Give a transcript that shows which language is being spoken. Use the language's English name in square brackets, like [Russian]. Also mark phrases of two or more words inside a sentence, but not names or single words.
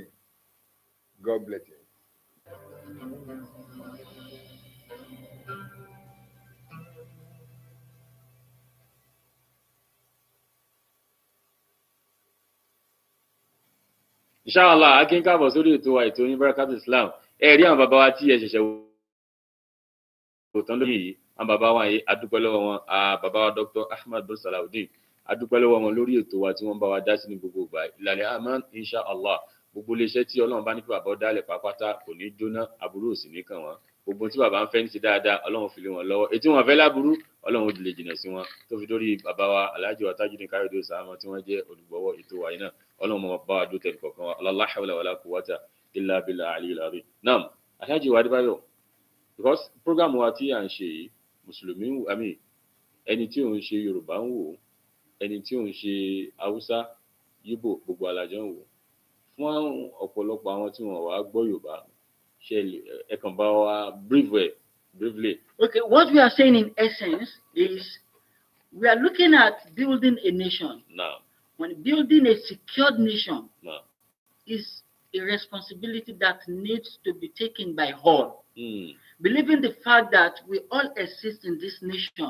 [English] God bless you. [Yoruba] Inshallah, akin káàbọ̀ sórí ètò wa ètò yín Barakat Islam. Ẹ rí àwọn bàbá wa tí ẹ ṣẹ̀ṣẹ̀ wò tán lórí yìí. Àwọn bàbá wa yìí adúpẹ́ lọ́wọ́ wọn. Bàbá wa Dr. Ahmed bin Salahuddin adúpẹ́ lọ́wọ́ wọn lórí ètò wa tí wọ́n bá wa dá sí ní gbogbo ìgbà. Ìlànà àmọ́ inshallah gbogbo iléeṣẹ́ tí Ọlọ́run bá ní kí bàbá dálẹ̀ pàápàá kò ní jóná aburú òsì ní kàn wọ́n. Gbogbo tí bàbá ń fẹ́ ní ti dáadáa Ọlọ́run fi lé wọn lọ́wọ́. Ètí wọn fẹ́ láburú Ọlọ́run lè jìnà sí wọn. Tó fi dórí bàbá wa Alhaji wa Tajudeen Káyọ̀dé Osama tí wọ́n jẹ́ olùgbọ́wọ́ ètò wa yìí náà. Ọlọ́run mọ̀ bá wa dó tẹ̀lé kọ̀ọ̀kan wa. [Arabic] لا حول ولا قوة إلا بالله العلي العظيم. [Yoruba] Naam, Alhaji wa Adébáyọ̀, because program wa tí à ń ṣe yìí, Mùsùlùmí àmì ẹni tí ò ń ṣe Yorùbá ń wò, ẹni tí ò ń ṣe Haúsá, Yíbò, gbogbo alájọ ń wò. Fún ọ̀pọ̀lọpọ̀ àwọn tí wọ́n wá gbọ́ Yorùbá, ṣe ẹ kàn bá wa briefly. [English] Okay, what we are saying in essence is we are looking at building a nation. Now, when building a secured nation now, is a responsibility that needs to be taken by all. Believing the fact that we all exist in this nation.